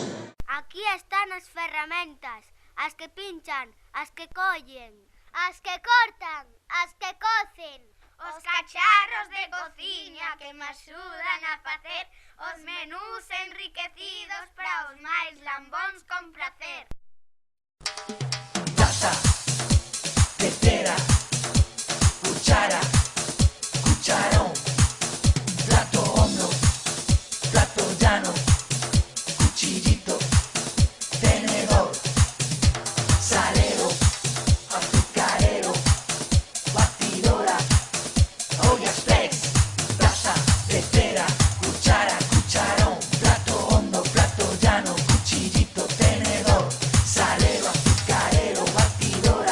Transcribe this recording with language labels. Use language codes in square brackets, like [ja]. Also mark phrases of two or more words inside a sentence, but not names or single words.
[gl] Aquí están as ferramentas, as que pinchan, as que collen, as que cortan, as que cocen, os cacharros de cociña que me axudan a facer os menús enriquecidos para os máis lambóns con placer. [es] Taza, tetera, cuchara, cucharón, plato hondo, plato llano, cuchillito, tenedor, salero, azucarero, batidora, olla express. Taza, tetera, cuchara, cucharón, plato hondo, plato llano, cuchillito, tenedor, salero, azucarero, batidora.